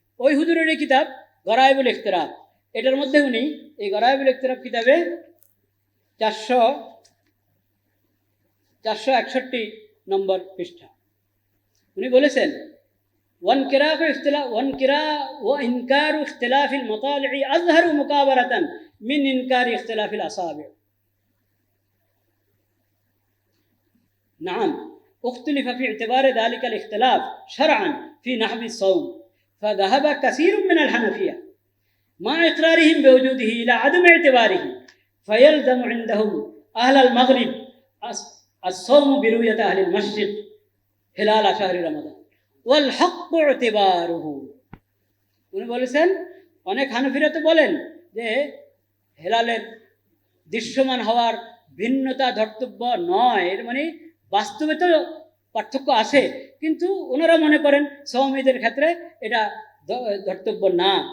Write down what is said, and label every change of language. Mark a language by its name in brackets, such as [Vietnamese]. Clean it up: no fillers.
[Bangla] ওই হুজুরের এই কিতাব গরাইবুল ইখতিরাব, এটার মধ্যে উনি এই গরাইবুল ইখতিরাব কিতাবে 461 নম্বর পৃষ্ঠা উনি বলেছেন [Arabic] وإنكار اختلاف المطالع أظهر مكابرة من إنكار اختلاف الأصابع. نعم، اختلف في اعتبار ذلك الاختلاف شرعا في نحو الصوم، فذهب كثير من الحنفية مع إقرارهم بوجوده إلى عدم اعتباره، فيلزم عندهم أهل المغرب الصوم برؤية أهل المشرق هلال شهر رمضان والحق اعتباره. [Bangla] উনি বলেছেন অনেক হানফিরা তো বলেন যে হেলালের দৃশ্যমান হওয়ার ভিন্নতা ধর্তব্য নয়, এর মানে বাস্তবে তো পার্থক্য আছে, কিন্তু ওনারা মনে করেন সওম ঈদের ক্ষেত্রে এটা ধর্তব্য না।